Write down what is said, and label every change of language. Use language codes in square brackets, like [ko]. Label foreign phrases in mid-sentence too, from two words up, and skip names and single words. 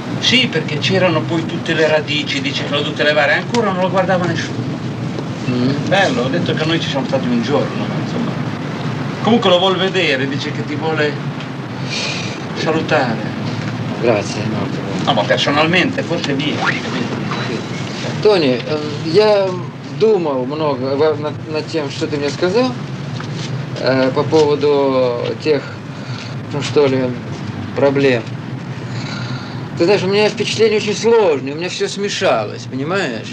[it] Sì, perché c'erano poi tutte le radici, dice che l'ho dovute levare, ancora non lo guardava nessuno. Bello, ho detto che noi ci siamo stati un giorno, insomma. Comunque lo vuol vedere, dice che ti vuole salutare. Grazie, molto bene. No, ma personalmente, forse vieni, capito? [ru] Тони, я думал много над тем, что ты мне сказал по поводу тех, ну что ли, проблем. Ты знаешь, у меня впечатление очень сложное, у меня все смешалось, понимаешь?